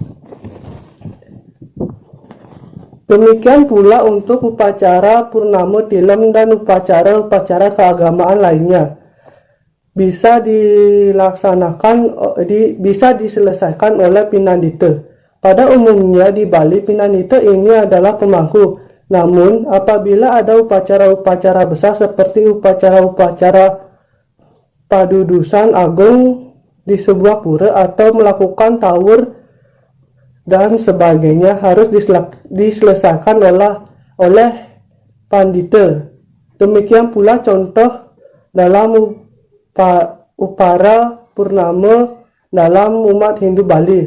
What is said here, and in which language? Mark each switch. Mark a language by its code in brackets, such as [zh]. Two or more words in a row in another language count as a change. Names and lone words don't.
[id] Demikian pula untuk upacara purnama tilam dan upacara-upacara keagamaan lainnya. Bisa diselesaikan oleh pinandita. Pada umumnya di Bali, pinandita ini adalah pemangku. Namun apabila ada upacara-upacara besar seperti upacara-upacara padudusan agung di sebuah pura atau melakukan tawur dan sebagainya harus diselesaikan oleh pandita. Demikian pula contoh dalam upara purnama dalam umat Hindu Bali.